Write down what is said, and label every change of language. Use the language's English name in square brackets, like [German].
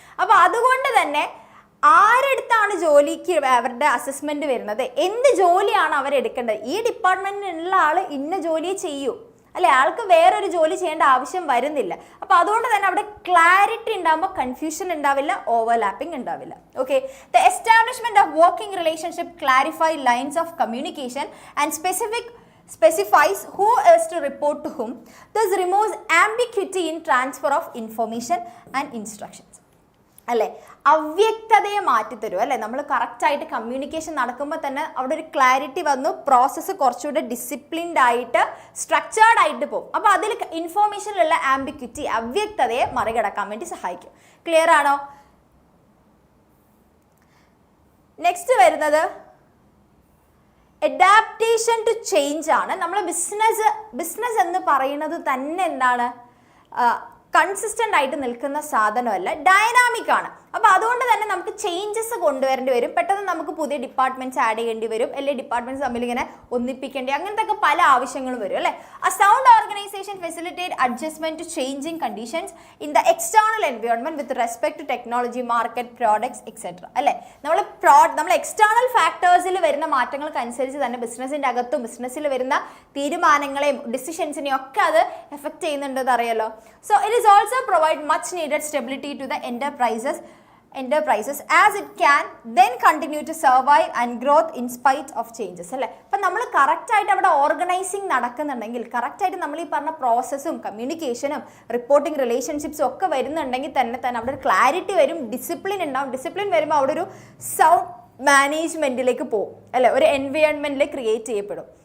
[Malayalam] അപ്പോൾ അതുകൊണ്ട് തന്നെ ആരെടുത്താണ് ജോലിക്ക് അവരുടെ അസസ്മെന്റ് വരുന്നത്, എന്ത് ജോലിയാണ് അവരെടുക്കേണ്ടത്, ഈ ഡിപ്പാർട്ട്മെന്റിലുള്ള ആൾ ഇന്ന ജോലിയെ ചെയ്യൂ അല്ലെ, ആൾക്ക് വേറൊരു ജോലി ചെയ്യേണ്ട ആവശ്യം വരുന്നില്ല. അപ്പോൾ അതുകൊണ്ട് തന്നെ അവിടെ ക്ലാരിറ്റി ഉണ്ടാകുമ്പോൾ കൺഫ്യൂഷൻ ഉണ്ടാവില്ല, ഓവർലാപ്പിംഗ് ഉണ്ടാവില്ല. [English] Okay, the establishment of working relationship clarify lines of communication and specifies who is to report to whom, thus removes ambiguity in transfer of information and instructions അല്ലേ. [Malayalam] അവ്യക്തതയെ മാറ്റിത്തരും അല്ലേ. നമ്മൾ കറക്റ്റായിട്ട് കമ്മ്യൂണിക്കേഷൻ നടക്കുമ്പോൾ തന്നെ അവിടെ ഒരു ക്ലാരിറ്റി വന്നു, പ്രോസസ്സ് കുറച്ചുകൂടെ ഡിസിപ്ലിൻഡ് ആയിട്ട് സ്ട്രക്ചേർഡ് ആയിട്ട് പോകും. അപ്പോൾ അതിൽ ഇൻഫോർമേഷനിലുള്ള ആംബിക്വിറ്റി, അവ്യക്തതയെ മറികടക്കാൻ വേണ്ടി സഹായിക്കും. ക്ലിയർ ആണോ? നെക്സ്റ്റ് വരുന്നത് അഡാപ്റ്റേഷൻ ടു ചേഞ്ച് ആണ്. നമ്മൾ ബിസിനസ് എന്ന് പറയുന്നത് തന്നെ എന്താണ്, കൺസിസ്റ്റൻ്റ് ആയിട്ട് നിൽക്കുന്ന സാധനമല്ല, ഡൈനാമിക് ആണ്. അപ്പോൾ അതുകൊണ്ട് തന്നെ നമുക്ക് ചേഞ്ചസ് കൊണ്ടുവരേണ്ടി വരും. പെട്ടെന്ന് നമുക്ക് പുതിയ ഡിപ്പാർട്ട്മെന്റ്സ് ആഡ് ചെയ്യേണ്ടി വരും, അല്ലെങ്കിൽ ഡിപ്പാർട്ട്മെന്റ്സ് തമ്മിൽ ഇങ്ങനെ ഒന്നിപ്പിക്കേണ്ടി, അങ്ങനത്തെ ഒക്കെ പല ആവശ്യങ്ങളും വരും അല്ലേ. [English] A sound organization facilitate adjustment to changing conditions in the external environment with respect to technology, market, products, etc. [Malayalam] അല്ലേ. നമ്മൾ എക്സ്റ്റേണൽ ഫാക്ടേഴ്സിൽ വരുന്ന മാറ്റങ്ങൾക്ക് അനുസരിച്ച് തന്നെ ബിസിനസിന്റെ അകത്തും ബിസിനസ്സിൽ വരുന്ന തീരുമാനങ്ങളെയും ഡിസിഷൻസിനെയും ഒക്കെ അത് എഫക്ട് ചെയ്യുന്നുണ്ടെന്ന് അറിയാലോ. [English] So it is also provide much needed stability to the enterprises as it can then continue to survive and growth in spite of changes അല്ലേ. [Malayalam] അപ്പം നമ്മൾ കറക്റ്റായിട്ട് അവിടെ ഓർഗനൈസിങ് നടക്കുന്നുണ്ടെങ്കിൽ, കറക്റ്റായിട്ട് നമ്മൾ ഈ പറഞ്ഞ പ്രോസസ്സും കമ്മ്യൂണിക്കേഷനും റിപ്പോർട്ടിംഗ് റിലേഷൻഷിപ്സും ഒക്കെ വരുന്നുണ്ടെങ്കിൽ തന്നെ അവിടെ ഒരു ക്ലാരിറ്റി വരും, ഡിസിപ്ലിൻ ഉണ്ടാവും. ഡിസിപ്ലിൻ വരുമ്പോൾ അവിടെ ഒരു സൗണ്ട് മാനേജ്മെൻറ്റിലേക്ക് പോകും അല്ലേ, ഒരു എൻവയോൺമെൻറ്റിൽ ക്രിയേറ്റ് ചെയ്യപ്പെടും.